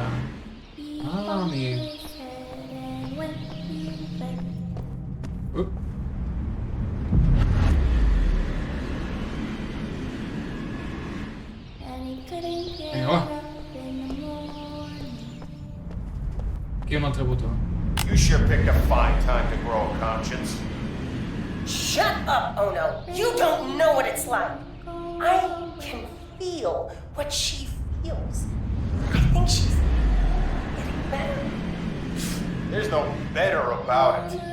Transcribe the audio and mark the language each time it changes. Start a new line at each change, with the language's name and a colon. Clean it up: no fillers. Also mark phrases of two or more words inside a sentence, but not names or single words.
Catalan: Ah, amic. Vinga, va. Aquí hi ha un altre botó.
English: You sure picked a fine time to grow a conscience. Shut up, Ono. You don't know what it's like. I can feel what she feels. I think she's getting better. There's no better about it.